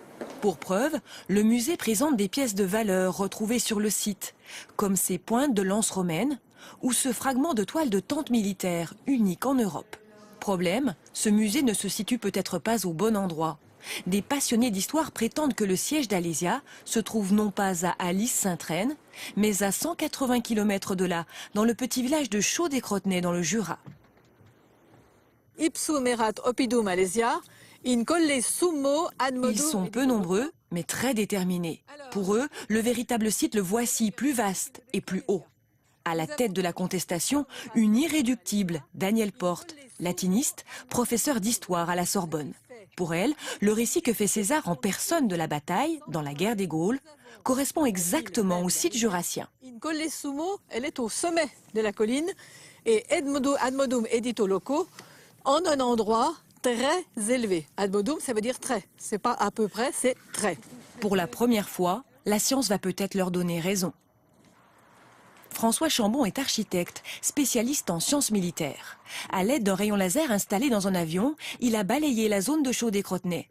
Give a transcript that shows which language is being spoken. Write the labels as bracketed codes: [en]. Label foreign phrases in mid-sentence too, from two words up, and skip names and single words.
[fr] Pour preuve, le musée présente des pièces de valeur retrouvées sur le site, comme ces pointes de lance romaines ou ce fragment de toile de tente militaire, unique en Europe. Problème, ce musée ne se situe peut-être pas au bon endroit. Des passionnés d'histoire prétendent que le siège d'Alésia se trouve non pas à Alys-Sainte-Reine, mais à 180 km de là, dans le petit village de Chaux-des-Crotenay dans le Jura. [la] Ipsum erat oppidum Alésia, in colle summo ad modum. [fr] Ils sont peu nombreux, mais très déterminés. Pour eux, le véritable site le voici, plus vaste et plus haut. À la tête de la contestation, une irréductible, Danielle Porte, latiniste, professeure d'histoire à la Sorbonne. Pour elle, le récit que fait César en personne de la bataille, dans la guerre des Gaules, correspond exactement au site jurassien. [la] In colle summo, [fr] elle est au sommet de la colline, [la] et ad modum edito loco, [fr] en un endroit très élevé. [la] Ad modum, [fr] ça veut dire très. C'est pas à peu près, c'est très. Pour la première fois, la science va peut-être leur donner raison. François Chambon est architecte, spécialiste en sciences militaires. À l'aide d'un rayon laser installé dans un avion, il a balayé la zone de Chaux-des-Crotenay.